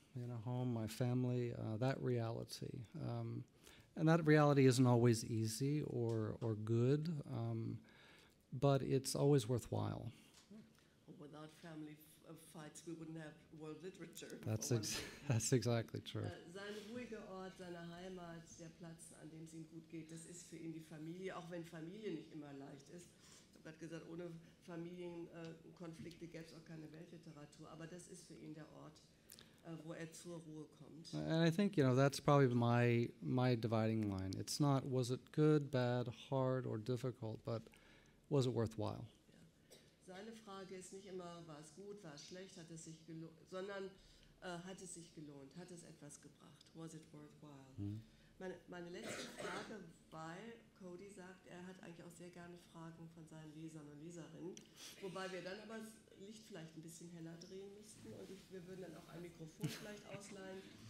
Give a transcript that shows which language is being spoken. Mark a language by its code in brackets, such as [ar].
[en] You know, home, my family, that reality. And that reality isn't always easy or good, but it's always worthwhile. Without family fights, we wouldn't have world literature. That's exactly true. [de] Sein ruhiger Ort, seine Heimat, der Platz, an dem es ihm gut geht, das ist für ihn die Familie, auch wenn Familie nicht immer leicht ist. Ich habe gerade gesagt, ohne Familienkonflikte gäbe es auch keine Weltliteratur, aber das ist für ihn der Ort, wo er zur Ruhe kommt. [en] And I think, you know, that's probably my dividing line. It's not, was it good, bad, hard, or difficult, but was it worthwhile? [de] Seine Frage ist nicht immer, war es gut, war es schlecht, hat es sich gelohnt, sondern hat es sich gelohnt, hat es etwas gebracht, [en] was it worthwhile? [de] Meine letzte Frage, weil Cody sagt, er hat eigentlich auch sehr gerne Fragen von seinen Lesern und Leserinnen, wobei wir dann aber das Licht vielleicht ein bisschen heller drehen müssten und wir würden dann auch ein Mikrofon vielleicht ausleihen.